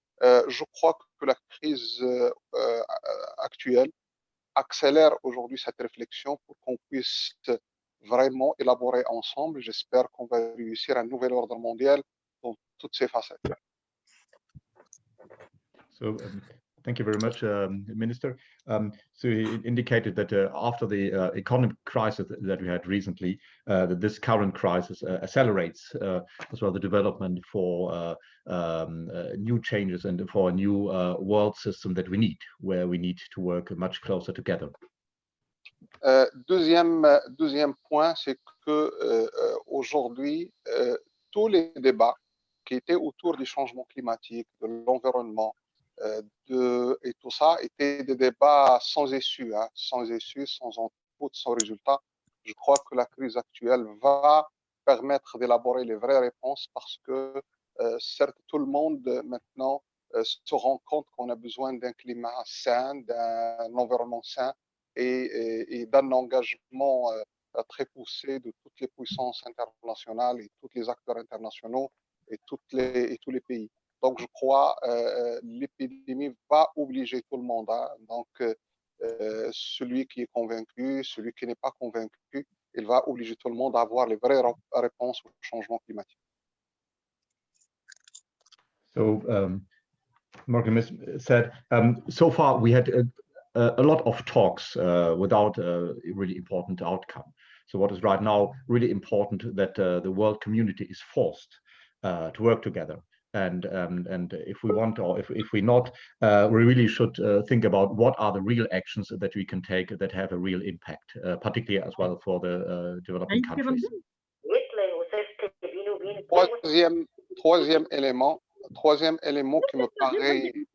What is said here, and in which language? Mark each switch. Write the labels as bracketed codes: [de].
[fr] Je crois que la crise actuelle accélère aujourd'hui cette réflexion pour qu'on puisse vraiment élaborer ensemble. J'espère qu'on va réussir un nouvel ordre mondial dans toutes ses facettes. [en] So, thank you very much, Minister. So he indicated that after the economic crisis that we had recently, that this current crisis accelerates as well the development for new changes and for a new world system that we need, where we need to work much closer together. [fr] Deuxième point, c'est que aujourd'hui, tous les débats qui étaient autour du changement climatique, de l'environnement, et tout ça étaient des débats sans issue, sans input, sans résultat. Je crois que la crise actuelle va permettre d'élaborer les vraies réponses parce que certes, tout le monde maintenant se rend compte qu'on a besoin d'un climat sain, d'un environnement sain et d'un engagement très poussé de toutes les puissances internationales et tous les acteurs internationaux et tous les pays. Donc, je crois l'épidémie va obliger tout le monde. Donc, celui qui est convaincu, celui qui n'est pas convaincu, il va obliger tout le monde à avoir les vraies réponses au changement climatique. [en] So, Morgan said, so far we had a lot of talks without a really important outcome. So what is right now really important that the world community is forced to work together. And if we want, or if we not, we really should think about what are the real actions that we can take that have a real impact, particularly as well for the developing countries. [fr] Troisième élément qui me paraît...